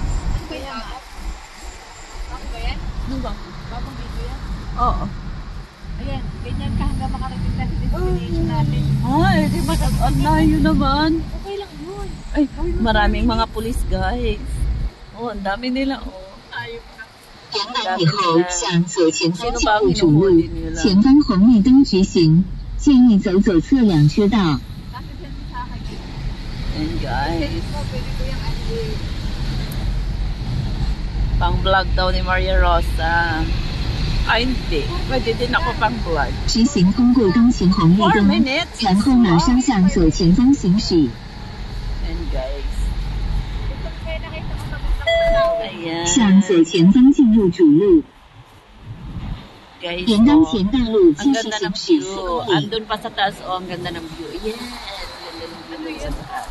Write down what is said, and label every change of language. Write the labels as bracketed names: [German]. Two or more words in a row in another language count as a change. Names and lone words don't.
[Filipino] Ano ba yan? Bago ba yan? Ano ba? Bagong video yan? Oo. Ayan, ganyan ka hanggang makarating na sa destination natin. Ay, di ba? Ang layo naman. Okay lang yun. Ay, maraming mga pulis, guys. Oh, ang dami nila, oh. Ayop na. [Chinese] 沿岸以后向左前方进入主路，前方红绿灯直行，建议走左侧两车道。 [Filipino] Kasi send mo sa akin. Ayan, guys. Send mo, pwede ko yung ano. Pang-vlog daw ni Maria Rosa. Ay, hindi. Pwede din ako pang-vlog. [Chinese] 直行通过当前红绿 4 灯， [English] minutes. [Chinese] 然后马上向左前方行驶。 [Filipino] Ayan, guys. Ito kaya nakita ko papuntang Tanaw. Ayan. [Chinese] 向左前方进入主路， [Filipino] Guys, [Chinese] 沿当 oh. 前大路 [Filipino] Ang [Chinese] 继续 [Filipino] ganda [Chinese] 行 [Filipino] ng [Chinese] 驶 [Filipino] view. [Chinese] 4公里。 [Filipino] Andun pa sa taas, oh. Ang ganda ng view. Yes. Ganda ng view sa taas.